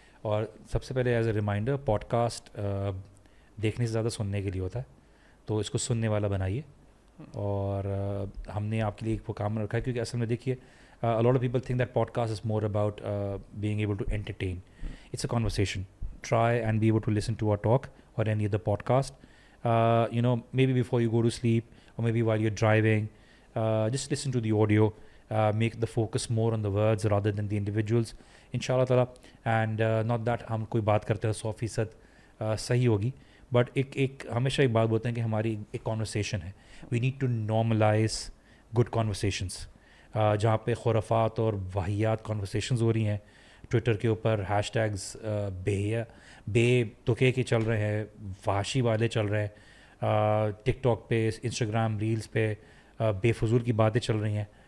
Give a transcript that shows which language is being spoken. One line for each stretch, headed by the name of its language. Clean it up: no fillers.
Urdu: اور سب سے پہلے
English: as a reminder,
Urdu: pod cost دیکھنے سے زیادہ سننے کے لیے ہوتا ہے, تو اس کو سننے والا بنائیے. اور ہم نے آپ کے لیے ایک وہ کام رکھا ہے, کیونکہ اصل میں دیکھیے
English: a lot of people think that podcast is more about being able to entertain. It's a conversation. Try and be able to listen to our talk or any other podcast. Maybe before you go to sleep or maybe while you're driving, just listen to the audio. Make the focus more on the words rather than the individuals.
Urdu: Inshallah ta'ala.
English: And not that
Urdu: ہم کوئی بات کرتے ہیں 100% صحیح ہوگی, but ایک ہمیشہ ایک بات بولتے ہیں کہ ہماری ایک کانورسیشن ہے,
English: we need to normalize good conversations,
Urdu: جہاں پہ خرافات اور واہیات کانورسیشنز ہو رہی ہیں ٹویٹر کے اوپر, ہیش ٹیگز بے تکے کے چل رہے ہیں, فحاشی والے چل رہے ہیں, ٹک ٹاک پہ, انسٹاگرام ریلز پہ بے فضول کی باتیں چل رہی ہیں.